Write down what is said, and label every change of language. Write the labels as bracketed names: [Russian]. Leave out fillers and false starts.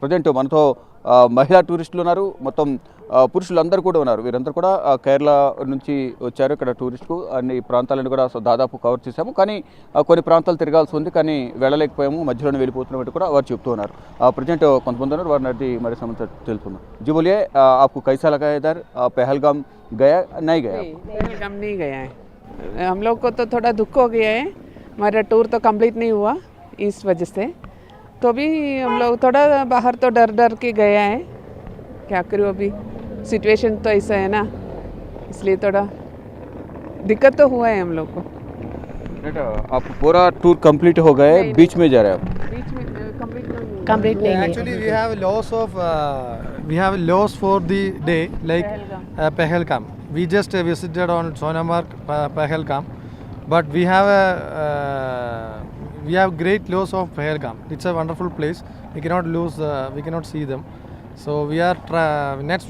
[Telugu] Present మనతో మహిళా టూరిస్టులు ఉన్నారు, మొత్తం పురుషులందరూ కూడా ఉన్నారు. వీరందరూ కూడా కేరళ నుంచి వచ్చారు. ఇక్కడ టూరిస్టుకు అన్ని ప్రాంతాలను కూడా దాదాపు కవర్ చేశాము, కానీ కొన్ని ప్రాంతాలు తిరగాల్సి ఉంది, కానీ వెళ్ళలేకపోయాము, మధ్యలోనే వెళ్ళిపోతున్నట్టు కూడా వారు చెప్తూ ఉన్నారు. ప్రజెంట్ కొంతమంది ఉన్నారు, వారిని అడిగి మరి సమాచారం తెలుపుకుందాం. [Hindi] जी बोलिए, आपको कैसा लगा इधर? पहलगाम गया नहीं गया? पहलगाम नहीं गया है। हम लोग को तो थोड़ा दुख हो गया है, हमारा टूर तो कंप्लीट नहीं हुआ इस वजह से। तो भी हम लोग थोड़ा बाहर तो डर डर के गया है, क्या करूँ अभी सिचुएशन तो ऐसा है ना, इसलिए थोड़ा दिक्कत तो हुआ है हम लोग को। आप पूरा टूर कंप्लीट हो गए, बीच में जा रहे हैं आप? बीच में कंप्लीट नहीं है। [English] Actually, we have loss for the day, like Pahalgam. We just visited on Sonamarg, Pahalgam, but we have great loss of Pahalgam. It's a wonderful place. We cannot lose. We cannot see them. So we are next.